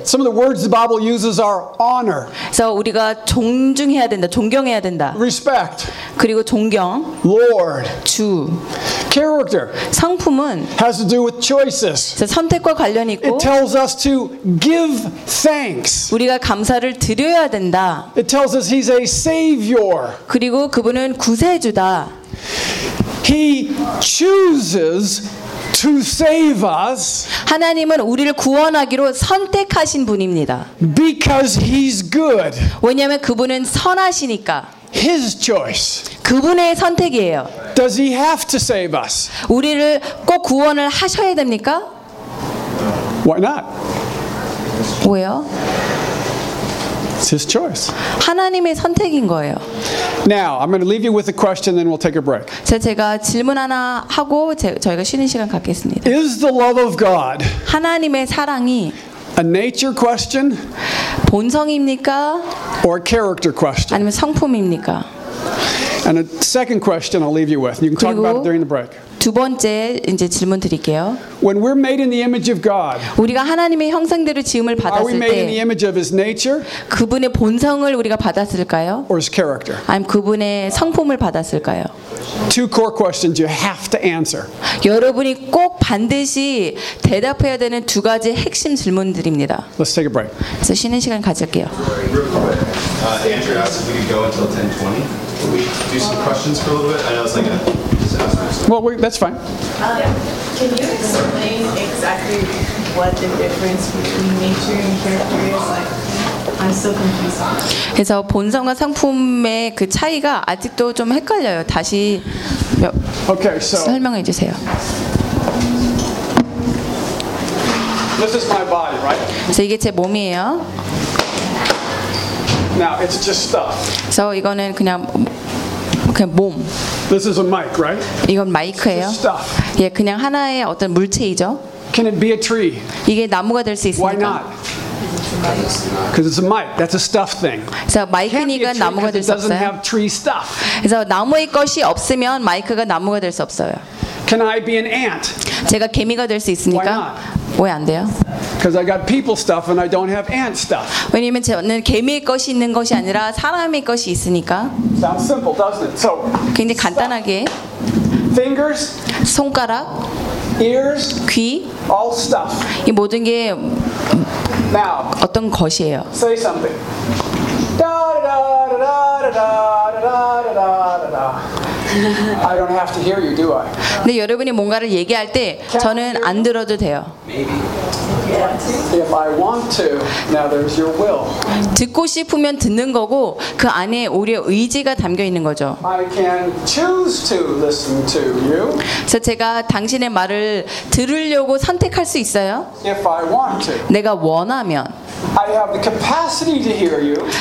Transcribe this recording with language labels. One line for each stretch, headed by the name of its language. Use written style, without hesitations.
English: Some of the words the Bible uses are honor.
Korean: 그래서 우리가 존중해야 된다, 존경해야 된다.
English: Respect.
Korean: 그리고 존경.
English: Lord.
Korean: 주.
English: Character.
Korean: 성품은.
English: Has to do with choices.
Korean: 그래서 선택과 관련 있고.
English: It tells us to give thanks.
Korean: 우리가 감사를 드려야 된다.
English: It tells us he's a savior.
Korean: 그리고 그분은 구세주다.
English: He chooses. To save us,
Korean: 하나님은 우리를 구원하기로 선택하신 분입니다.
English: Because he's good.
Korean: 왜냐하면 그분은 선하시니까.
English: His choice.
Korean: 그분의 선택이에요.
English: Does he have to save us?
Korean: 우리를 꼭 구원을 하셔야 됩니까?
English: Why not?
Korean: 왜요?
English: It's his choice.
Korean: 하나님의 선택인 거예요.
English: Now, I'm going to leave you with a question then we'll take a break.
Korean: 제가 질문 하나 하고 저희가 쉬는 시간 갖겠습니다.
English: Is the love of God
Korean: 하나님의 사랑이
English: a nature question?
Korean: 본성입니까?
English: Or a character question?
Korean: 아니면 성품입니까?
English: And a second question I'll leave you with. You can talk about it during the break.
Korean: 두 번째 이제 질문 드릴게요.
English: When we're made in the image of God,
Korean: 우리가 하나님의 형상대로 지음을 받았을 때,
English: are we made in the image of His nature?
Korean: 그분의 본성을 우리가 받았을까요?
English: Or His character?
Korean: 아니면 그분의 성품을 받았을까요?
English: Two core questions you have to answer.
Korean: 여러분이 꼭 반드시 대답해야 되는 두 가지 핵심 질문들입니다.
English: Let's take a break.
Korean: 그래서 쉬는 시간 가질게요.
English: Andrew asked if we could go until 10:20. Can we do some questions for a little bit? I know it's like a disaster. Well, that's fine. Can you explain exactly what the difference between nature and character is like? I'm so confused.
Korean: 그래서 본성과 성품의 그 차이가 아직도 좀 헷갈려요. 다시 설명해 주세요.
English: This is my body, right?
Korean: 그래서 이게 제 몸이에요.
English: Now it's just stuff.
Korean: 그래서 이거는 그냥 몸.
English: This is a mic, right?
Korean: 이건 마이크예요.
English: Stuff.
Korean: 예, 그냥 하나의 어떤 물체이죠.
English: Can it be a tree?
Korean: 이게 나무가 될 수 있습니까?
English: Why not? Because it's a mic. That's a stuff thing.
Korean: So, 마이크니까 나무가 될 수 없어요.
English: It doesn't have tree stuff.
Korean: 그래서 나무의 것이 없으면 마이크가 나무가 될 수 없어요.
English: Can I be an ant?
Korean: 제가 개미가 될 수 있습니까?
English: Why not?
Korean: 왜 안 돼요?
English: Because I got people stuff and I don't have ant stuff.
Korean: 왜냐면 저는 개미의 것이 있는 것이 아니라 사람의 것이 있으니까.
English: Sounds simple, doesn't it? So,
Korean: 굉장히 간단하게.
English: Fingers.
Korean: 손가락.
English: Ears.
Korean: 귀.
English: All stuff.
Korean: 이 모든 게
English: Now,
Korean: 어떤 것이에요?
English: Say something. Da da da da da da da da da da. I don't have to hear you, do I?
Korean: 근데 여러분이 뭔가를 얘기할 때 저는 안 들어도 돼요.
English: Maybe. If I want to, now there's your will.
Korean: 듣고 싶으면 듣는 거고 그 안에 우리의 의지가 담겨 있는 거죠.
English: I can choose to listen to you.
Korean: 그래서 제가 당신의 말을 들으려고 선택할 수 있어요.
English: If I want to.
Korean: 내가 원하면.
English: I have the capacity to hear you.